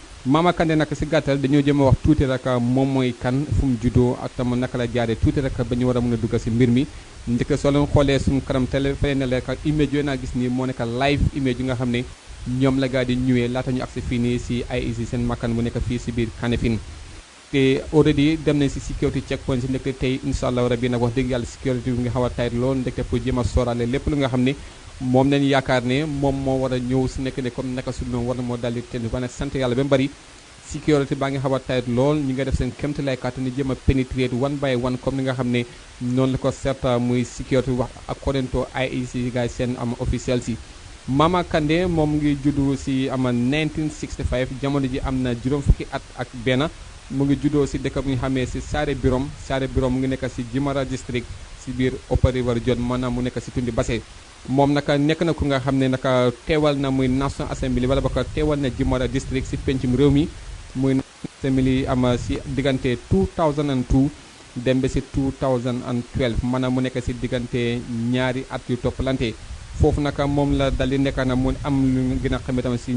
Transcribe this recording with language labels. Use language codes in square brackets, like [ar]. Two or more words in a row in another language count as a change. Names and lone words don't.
[wo] Mama Kandeh nag si gàttal dañoo jëm a wax tuuti rek moom mooy kan fu mu juddoo ak tam naka la jaaree tuuti rek ba ñu war a mën a dugg si mbir mi njëkk soo leen xoolee suñu kanam télé fay na leen ak image yooyu naa gis nii moo nekk live image yi nga xam ne ñoom la gaa di ñëwee laata ñu agsi fii nii si IEC seen makkan bu nekk fii si biir Kanifing te already dem nañ si [en] security checkpoint [wo] si ndekte tey [ar] إن شاء الله [wo] rabi nag wax dëgg yàlla security bi nga xaw a tight lool ndekte pour jéem a sóoraale lépp lu nga xam ne moom lañ yaakaar ne moom moo war a ñëw si nekk ne comme naka su noonu war na moo daldi tenn ba nag sant yàlla ba mu bëri security baa ngi xaw a tight lool ñi nga def seen kéemtalaay kàttan ni jéem a pénétrer [en] one by one [wo] comme ni nga xam ne noonu la ko certa muy security wax [en] according to [wo] IEC gars seen am officiel si Mama Kandeh moom ngi juddu si ama 1965 jamono ji am na juróom fukki at ak benn mu ngi juddoo si dëkk bu ñu xamee si Saare Birom mu ngi nekk si Jimara district si biir Upper River John maanaam mu nekk si tundi Basse moom naka nekk na ku nga xam ne naka teewal na muy National Assembly wala ba ko teewal na Jimara district si pencum réew mi muy National Assembly ama si diggante 2002 dem ba si 2012 maanaam mu nekk si diggante ñaari at yu toppalante foofu naka moom la dal di nekk na mu am lu gën a xamee tamit si